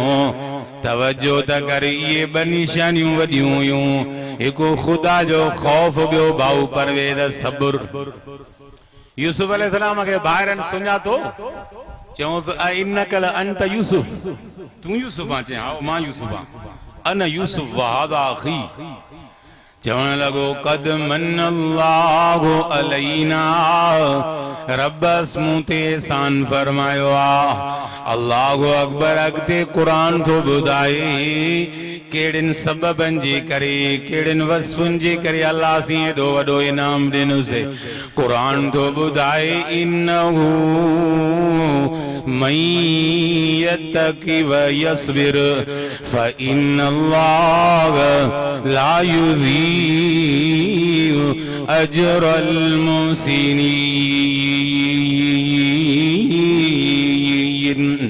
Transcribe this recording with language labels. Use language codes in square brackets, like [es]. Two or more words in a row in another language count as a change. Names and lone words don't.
[sd] तवज्जो त कर, इहे ॿ निशानियूं वॾियूं हुयूं, हिकु ख़ुदा जो ख़ौफ़, ॿियो भाऊ परवेज़ सब्र। यूसुफ अलैहिस्सलाम खे ॿाहिरनि सुञातो, चऊंसि [ar] إنك أنت يوسف, [sd] तूं यूसुफ आहे? चई हा मां यूसुफ आहियां। [ar] أنا يوسف وهذا أخي. [sd] चवण लॻो [ar] قد من الله علينا, [sd] रब मूं ते एहसान फरमायो आहे। [ar] الله أكبر. [sd] अॻिते क़ुरान थो ॿुधाए कहिड़नि सबबनि जे करे, कहिड़नि वस्फ़ुनि जे करे अल्लाह असीं एॾो वॾो इनाम ॾिनोसीं। क़ुरान थो ॿुधाए [ar] إنه من يتق ويصبر فإن الله لا يضيع أجر المحسنين.